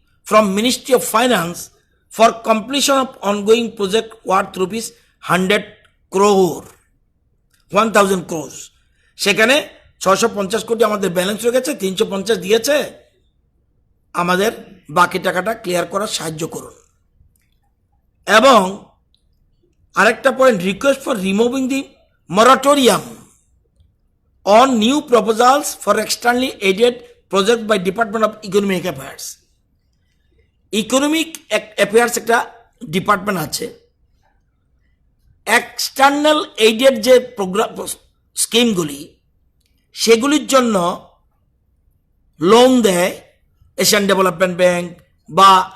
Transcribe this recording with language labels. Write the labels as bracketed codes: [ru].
[en] from Ministry of Finance for completion of ongoing project worth rupees 100 crore, 1000 crores. [bn] সেখানে 650 কোটি আমাদের balance হয়ে গেছে, 350 দিয়েছে, আমাদের বাকি টাকাটা ক্লিয়ার করার সাহায্য করুন। এবং আরেকটা point, [en] Request for removing the moratorium on new proposals for externally aided project by Department of Economic Affairs. [bn] Economic affairs একটা ডিপার্টমেন্ট আছে, এক্সটার্নাল এইডেড যে প্রোগ্রাম স্কিমগুলি সেগুলির জন্য লোন দেয় এশিয়ান ডেভেলপমেন্ট ব্যাংক বা